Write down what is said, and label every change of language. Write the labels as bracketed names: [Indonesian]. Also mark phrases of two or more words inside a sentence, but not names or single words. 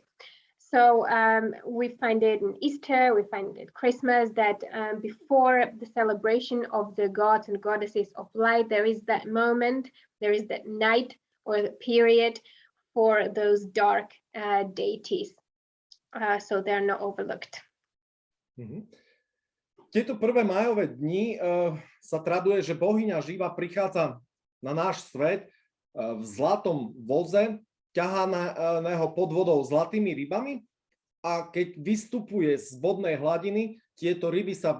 [English] So we find it in Easter, we find it at Christmas, that before the celebration of the gods and goddesses of light, there is that moment, there is that night or the period for those dark deities, so they're not overlooked. [Slovak] Tieto 1. májové dni sa traduje, že bohyňa Živa prichádza na náš svet v zlatom voze, ťahaného pod vodou zlatými rybami, a keď vystupuje z vodnej hladiny, tieto ryby sa